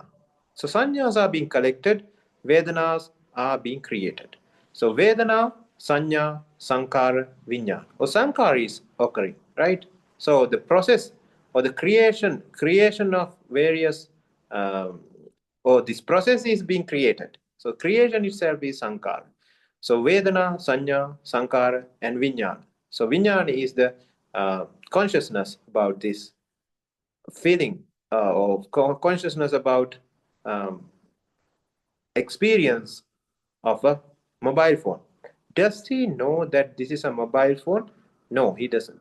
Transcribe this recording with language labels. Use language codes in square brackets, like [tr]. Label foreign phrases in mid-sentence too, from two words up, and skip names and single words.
[en] So Sanyas are being collected, Vedanas are being created. [pi] So Vedana, Sanya, Sankara, Vijnana. [en] Or Sankara is occurring, right? So the process or the creation of various, or this process is being created. So creation itself is Sankara. [pi] So Vedana, Sanya, Sankara, and Vijnana. [en] So Vijnana is the consciousness about this feeling or consciousness about experience of a mobile phone. Does he know that this is a mobile phone? No, he doesn't.